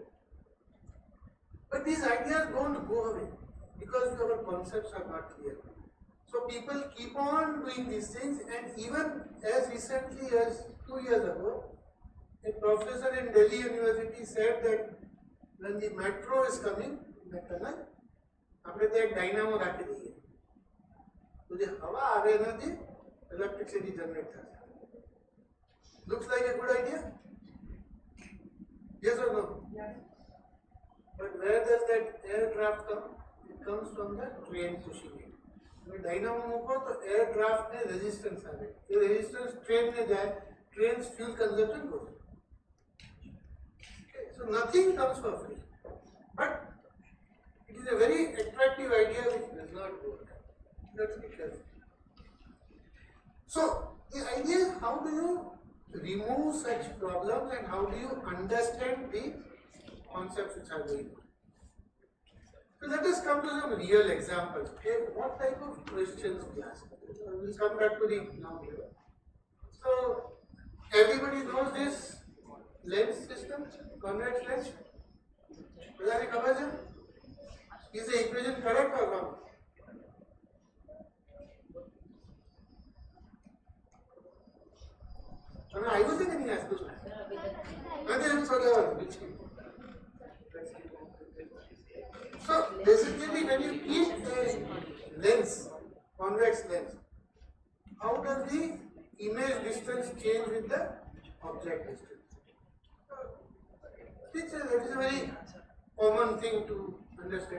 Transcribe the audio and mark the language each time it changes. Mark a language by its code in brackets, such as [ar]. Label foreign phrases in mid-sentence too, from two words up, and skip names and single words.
[en] But these ideas don't go away because our concepts are not clear. So people keep on doing these things, and even as recently as 2 years ago, a professor in Delhi University said that when the metro is coming, the tunnel, [gu] આપણે ત્યાં એક ડાયનામો રાખી દઈએ તો જે હવા આવે એનાથી [en] electricity generate [gu] થશે. [en] Looks like a good idea? Yes or no? Yes. But where does that air draft come? It comes from the train pushing it. [gu] ડાયનામો મૂકો તો [en] air draft [gu] ને રેઝિસ્ટન્સ આવે, એ રેઝિસ્ટન્સ ટ્રેન ને જાય, [en] trains fuel consumption [gu] કરે. [en] So nothing comes for free, but it is a very attractive idea which does not work. Let's be careful. So the idea is, how do you remove such problems and how do you understand the concepts which are going on? So let us come to some real examples. Okay, what type of questions we ask? We'll come back to the now here. So everybody knows this lens system, convex lens. [gu] બધાને ખબર છે? [en] Is the equation correct or wrong? [gu] તમે આવ્યું છે કે નહીં આ સ્કૂલમાં? નથી એમ સોડવાનું. [en] So basically, when you keep a lens, convex lens, how does the image distance change with the object distance? That is a very common thing to understand.